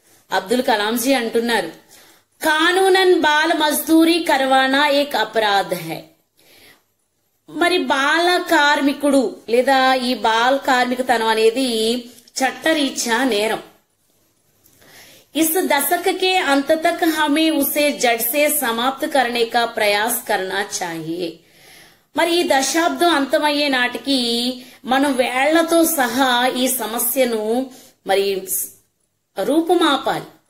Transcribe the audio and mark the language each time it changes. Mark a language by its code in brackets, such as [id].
[hi] Abdul Kalam G [te] అంటున్నారు, [hi] కానూనన్ ball మజ్దూరీ కర్వానా ఏక్ అపరాధ్ high. [te] మరి బాల కార్మికుడు లేదా ఈ బాల కార్మికతనం అనేది చట్టరీత్యా నేరం. [hi] इस दशक के अंत तक हमें उसे जड़ से समाप्त करने का प्रयास करना चाहिए. [te] మరి ఈ దశాబ్దం అంతమయ్యే నాటికి మనం వేళ్లతో సహా ఈ సమస్యను మరి రూపుమాపాలి.